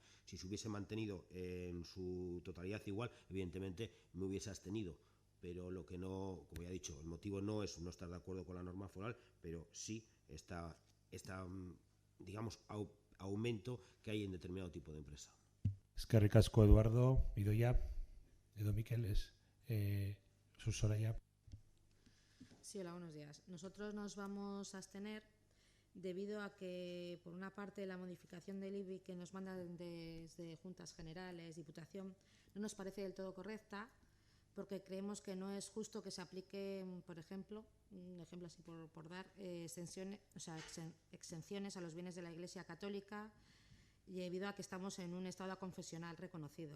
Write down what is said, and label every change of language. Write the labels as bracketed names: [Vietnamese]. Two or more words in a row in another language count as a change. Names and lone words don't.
[Spanish] Si se hubiese mantenido en su totalidad igual, evidentemente me hubiese abstenido. Pero lo que no, como ya he dicho, el motivo no es no estar de acuerdo con la norma foral, pero sí está digamos, aumento que hay en determinado tipo de empresa. [Basque] Eskerrik asko, Eduardo. Idoia, Edo Miquel, Sus Soraya. [Spanish] Sí, hola, buenos días. Nosotros nos vamos a abstener debido a que, por una parte, la modificación del IBI que nos mandan desde Juntas Generales, Diputación, no nos parece del todo correcta, porque creemos que no es justo que se aplique, por ejemplo, un ejemplo así por dar, exenciones a los bienes de la Iglesia Católica, debido a que estamos en un estado confesional reconocido.